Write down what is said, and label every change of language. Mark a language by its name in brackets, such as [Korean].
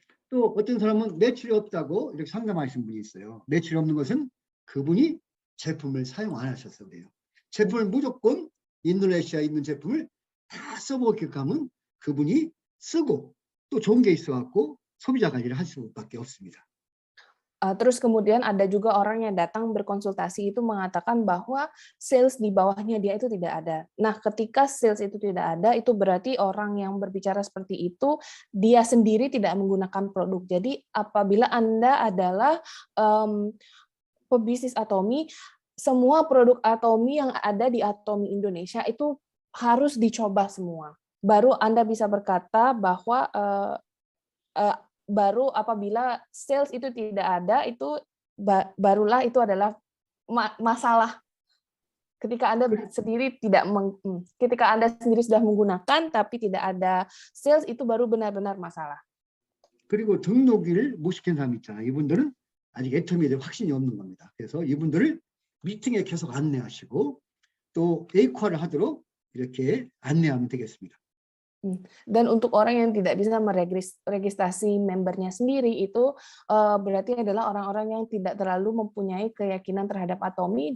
[Korean] 또 어떤 사람은 매출이 없다고 이렇게 상담하시는 분이 있어요. 매출이 없는 것은 그분이 제품을 사용 안 하셔서 그래요. 제품을 무조건 인도네시아에 있는 제품을 다 써보게끔 하면 그분이 쓰고 또 좋은 게 있어갖고 소비자 관리를 할 수밖에 없습니다. [Indonesian] Terus kemudian ada juga orang yang datang berkonsultasi itu mengatakan bahwa sales di bawahnya dia itu tidak ada. Nah, ketika sales itu tidak ada, itu berarti orang yang berbicara seperti itu, dia sendiri tidak menggunakan produk. Jadi apabila Anda adalah pebisnis Atomi, semua produk Atomi yang ada di Atomi Indonesia itu harus dicoba semua. Baru Anda bisa berkata bahwa baru apabila sales itu tidak ada, itu barulah itu adalah masalah. Ketika Anda sendiri ketika Anda sendiri sudah menggunakan tapi tidak ada sales, itu baru benar-benar masalah. [Korean] 그리고 등록일을 못 시킨 사람 있잖아요. 이분들은 아직 애터미에 대해 확신이 없는 겁니다. 그래서 이분들을 미팅에 계속 안내하시고 또 에이코아를 하도록 이렇게 안내하면 되겠습니다. [Indonesian] Dan untuk orang yang tidak bisa meregistrasi membernya sendiri itu berarti adalah orang-orang yang tidak terlalu mempunyai keyakinan terhadap Atomi.